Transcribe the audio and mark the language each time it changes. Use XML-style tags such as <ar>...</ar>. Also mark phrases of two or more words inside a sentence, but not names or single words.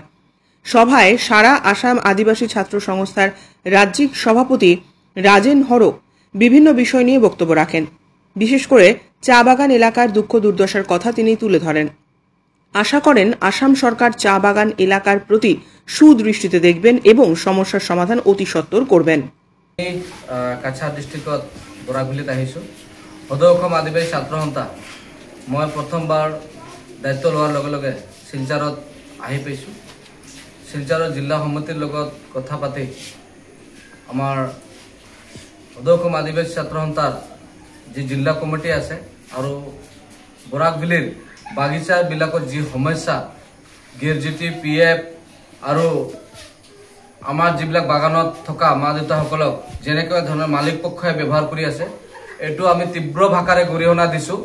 <bn>সভায় সারা আসাম আদিবাসী ছাত্র সংস্থার রাজ্যিক সভাপতি রাজেন হরো বিভিন্ন বিষয় নিয়ে বক্তব্য রাখেন। বিশেষ করে চা বাগান এলাকার দুঃখ দুর্দশার কথা তিনি তুলে ধরেন। আশা করেন আসাম সরকার চা বাগান এলাকার প্রতি সুদৃষ্টিতে দেখবেন এবং সমস্যার সমাধান অতি সত্বর করবেন।</bn> <as>কাছাৰ ডিষ্ট্ৰিক্টত বৰাকবিলিত আহিছোঁ। সদৌ অসম আদিবাসী ছাত্ৰ সন্থা মই প্ৰথমবাৰ দায়িত্ব লোৱাৰ লগে লগে শিলচাৰত আহি পাইছোঁ। শিলচাৰৰ জিলা সমিতিৰ লগত কথা পাতি আমাৰ সদৌ অসম আদিবাসী ছাত্ৰ সন্থাৰ যি জিলা কমিটি আছে আৰু বৰাকবিলিৰ বাগিচাবিলাকত যি সমস্যা গ্ৰেজুৱেটি PF আৰু আমাৰ যিবিলাক বাগানত থকা মা দেউতাসকলক যেনেকৈ ধৰণৰ মালিক পক্ষই ব্যৱহাৰ কৰি আছে, এইটো আমি তীব্ৰ ভাষাৰে গৰিহণা দিছোঁ।</as>